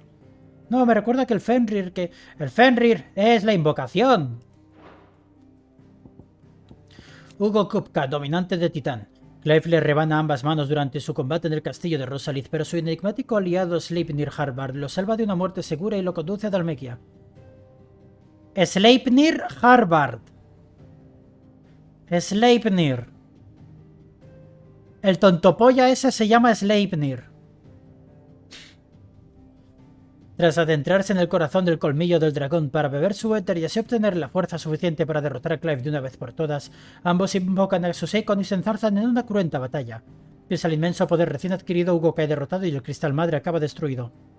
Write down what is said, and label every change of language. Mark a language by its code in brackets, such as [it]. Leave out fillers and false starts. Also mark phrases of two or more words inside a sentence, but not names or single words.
[es] No, me recuerda que el Fenrir es la invocación. Hugo Kupka, dominante de Titán. Clive le rebana ambas manos durante su combate en el castillo de Rosalith, pero su enigmático aliado Sleipnir Harbard lo salva de una muerte segura y lo conduce a Dalmekia. Sleipnir Harbard. Sleipnir. El tontopolla ese se llama Sleipnir. Tras adentrarse en el corazón del colmillo del dragón para beber su éter y así obtener la fuerza suficiente para derrotar a Clive de una vez por todas, ambos invocan a sus Eikon y se enzarzan en una cruenta batalla. Pese al inmenso poder recién adquirido, Hugo cae derrotado y el cristal madre acaba destruido.